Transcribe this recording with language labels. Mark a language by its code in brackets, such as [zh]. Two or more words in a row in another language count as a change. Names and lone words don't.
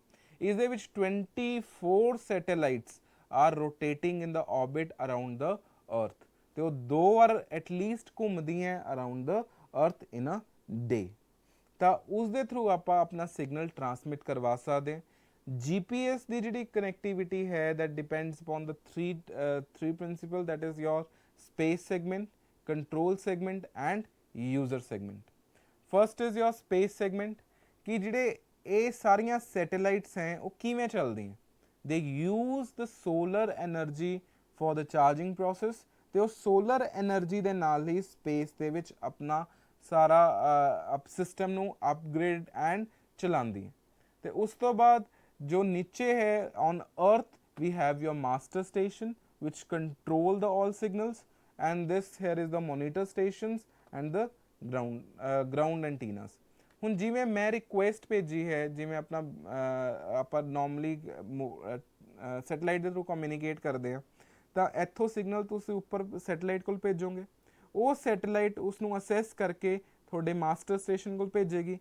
[pa] ਇਸ ਦੇ ਵਿੱਚ [en] 24 satellites are rotating in the orbit around the earth, [pa] ਤੇ ਉਹ 2 ਵਾਰ ਐਟਲੀਸਟ ਘੁੰਮਦੀਆਂ [en] around the earth in a day. [pa] ਤਾਂ ਉਸ ਦੇ ਥਰੂ ਆਪਾਂ ਆਪਣਾ ਸਿਗਨਲ ਟਰਾਂਸਮਿਟ ਕਰਵਾ ਸਕਦੇ ਹਾਂ। GPS ਦੀ ਜਿਹੜੀ ਕਨੈਕਟੀਵਿਟੀ ਹੈ [en] that depends upon the three principle, that is your space segment, control segment and user segment. First is your space segment, [pa] ਕਿ ਜਿਹੜੇ ਇਹ ਸਾਰੀਆਂ ਸੈਟੇਲਾਈਟਸ ਹੈ ਉਹ ਕਿਵੇਂ ਚੱਲਦੀਆਂ। [en] they use the solar energy for the charging process, [pa] ਤੇ ਉਹ ਸੋਲਰ ਐਨਰਜੀ ਦੇ ਨਾਲ ਹੀ ਸਪੇਸ ਦੇ ਵਿੱਚ ਆਪਣਾ ਸਾਰਾ ਸਿਸਟਮ ਨੂੰ ਅਪਗ੍ਰੇਡ ਐਂਡ ਚਲਾਉਂਦੀ ਹੈ। ਤੇ ਉਸ ਤੋਂ ਬਾਅਦ ਜੋ ਨੀਚੇ ਹੈ [en] on earth we have your master station which control the all signals, and this here is the monitor stations and the ground antennas. [pa] ਹੁਣ ਜਿਵੇਂ ਮੈਂ ਰਿਕੁਐਸਟ ਭੇਜੀ ਹੈ, ਜਿਵੇਂ ਆਪਣਾ ਆਪਾਂ ਨਾਰਮਲੀ ਸੈਟੇਲਾਈਟ ਦੇ ਥਰੂ ਕਮਿਊਨੀਕੇਟ ਕਰਦੇ ਹਾਂ, ਤਾਂ ਇੱਥੋਂ ਸਿਗਨਲ ਤੁਸੀਂ ਉੱਪਰ ਸੈਟੇਲਾਈਟ ਕੋਲ ਭੇਜੋਗੇ, ਉਹ ਸੈਟੇਲਾਈਟ ਉਸ ਨੂੰ ਅਸੈਸ ਕਰਕੇ ਤੁਹਾਡੇ ਮਾਸਟਰ ਸਟੇਸ਼ਨ ਕੋਲ ਭੇਜੇਗੀ।